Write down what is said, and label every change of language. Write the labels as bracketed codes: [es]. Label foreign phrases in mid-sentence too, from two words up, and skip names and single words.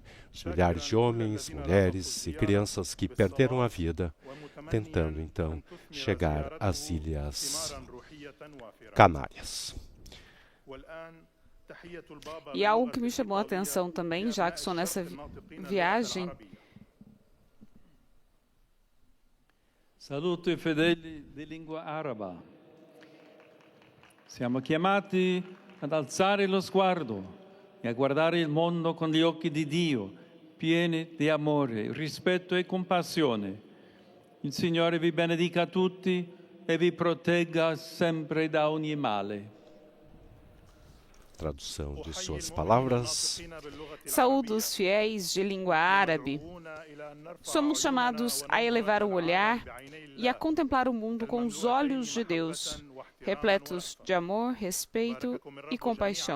[pt] Os milhares de homens, mulheres e crianças que perderam a vida tentando então chegar às Ilhas Canárias. E algo que me chamou a atenção também, já que sou nessa viagem. [it] Saluto i fedeli di lingua araba. Siamo chiamati ad alzare lo sguardo e a guardare il mondo con gli occhi di Dio, pieni di amore, rispetto e compassione. Il Signore vi benedica tutti e vi protegga sempre da ogni male. [pt] Tradução de suas palavras. Saúdo os fiéis de língua árabe. Somos chamados a elevar o olhar e a contemplar o mundo com os olhos de Deus, repletos de amor, respeito e compaixão.